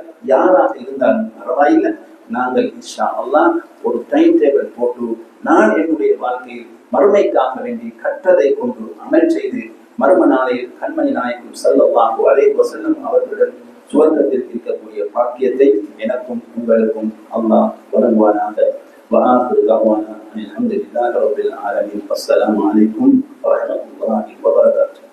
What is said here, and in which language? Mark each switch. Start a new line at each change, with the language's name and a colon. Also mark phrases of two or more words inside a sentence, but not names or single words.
Tamil: யாராக இருந்தாலும் பரவாயில்லை, நாங்கள்
Arabic: إن شاء الله
Tamil: ஒரு
English: time table
Tamil: போட்டு நான் என்னுடைய வாழ்க்கையில் மறுமைக்காக வேண்டி கற்றதை கொண்டு அமல் செய்து மறும நாளையில் கண்மணி நாயகம்
Arabic: صلى الله عليه وسلم
Tamil: அவர்களுடன் சுவர்க்கத்தில் இருக்கக்கூடிய பாக்கியத்தை எனக்கும் உங்களுக்கும் அல்லாஹ் வழங்குவானாக.
Arabic: وآخر دعوانا الحمد لله رب العالمين. والسلام عليكم ورحمة الله وبركاته.